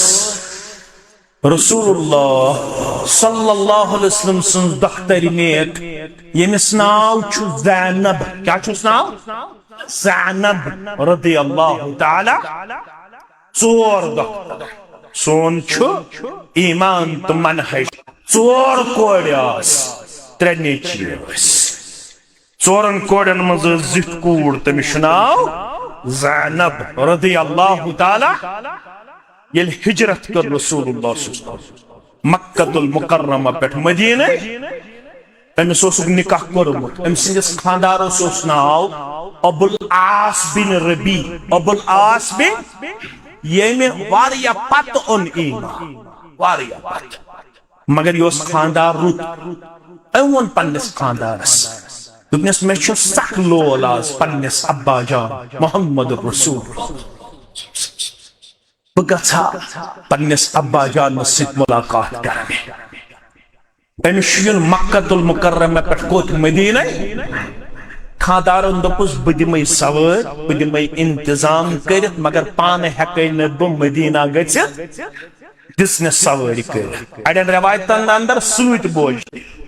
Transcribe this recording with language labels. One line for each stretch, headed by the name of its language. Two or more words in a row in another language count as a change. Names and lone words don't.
Kashmiri: رسول اللہ
Arabic: صلی اللہ علیہ وسلم
Kashmiri: سٕنٛز دختر نیک ییٚمِس ناو چھُ زینب کیٛاہ چھُس ناو زینب
Arabic: رضی اللہ تعالی
Kashmiri: 4 دختر سون چھُ ایمان تہٕ منہج 4 کورِ آسہٕ 3 نیچی ٲسۍ 4 کورٮ۪ن منٛز ٲس زِٹھ کوٗر تٔمِس چھُ ناو زینب رضی
Arabic: اللہ تعالی
Kashmiri: ییٚلہِ ہجرت کٔر رسول اللہ
Arabic: صلی اللہ علیہ وسلم
Kashmiri: مکۃ المکرمہ پٮ۪ٹھ مدیٖنہ أمِس اوسُکھ نکاح کوٚرمُت أمۍ سٕنٛدِس خانٛدارس اوس ناو ابو العاص بن ربی ابو العاص بن ییٚمہِ واریاہ پتہٕ اوٚن ایمان واریاہ پتہٕ مگر یہِ اوس خانٛدار رُت أمۍ ووٚن پننِس خانٛدارس دوٚپنس مےٚ چھُ سخ لول آز پننِس ابا جان محمد رسول بہٕ گژھٕ ہا پننِس ابا جانس سۭتۍ ملاقات کرنہِ أمِس چھُ یُن مکۃ المکرمہ پٮ۪ٹھ کوٚت مدیٖنہ خانٛدارن دوٚپُس بہٕ دِمے سوٲرۍ بہٕ دِمے انتظام کٔرِتھ مگر پانہٕ ہٮ۪کے نہٕ بہٕ مدیٖنہ گٔژھِتھ دِژنس سوٲرۍ کٔرِتھ اڑٮ۪ن رٮ۪وایتن انٛدر سۭتۍ بوجھ